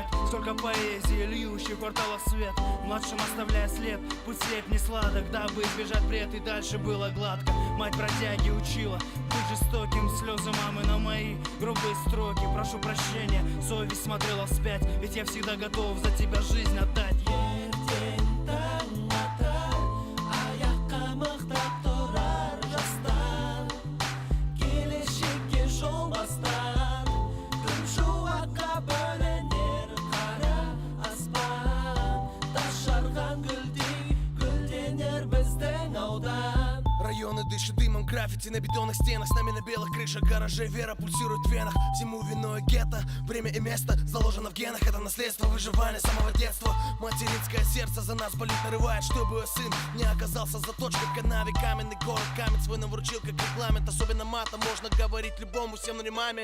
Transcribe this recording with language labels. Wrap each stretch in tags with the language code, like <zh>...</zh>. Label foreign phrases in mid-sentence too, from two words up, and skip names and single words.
<ru>Столько поэзии, льющей кварталов свет. Младшим оставляя след, путь слеп не сладок, дабы избежать бред, и дальше было гладко. Мать бродяги учила быть жестоким, слезы мамы на мои грубые строки. Прошу прощения, совесть смотрела вспять, ведь я всегда готов за тебя жизнь отдать.</ru> <kk>Ертең таң атар, аяққа мықтап тұрар жастар. Келешекке жол бастар, күн шуаққа бөленер қара аспан. Тас жарған гүлдей гүлденер біздің аудан.</kk> <ru>Районы дышат дымом, граффити на бетонных стенах. С нами на белых крышах гаражей вера пульсирует в венах. Всему виной гетто, время и место заложено в генах. Это наследство выживания с самого детства. Материнское сердце за нас болит, нарывает, чтобы сын не оказался заточкой в канаве. Каменный город, камень свой нам вручил как регламент. Особенно матом можно говорить любому, всем на ремаме.</ru>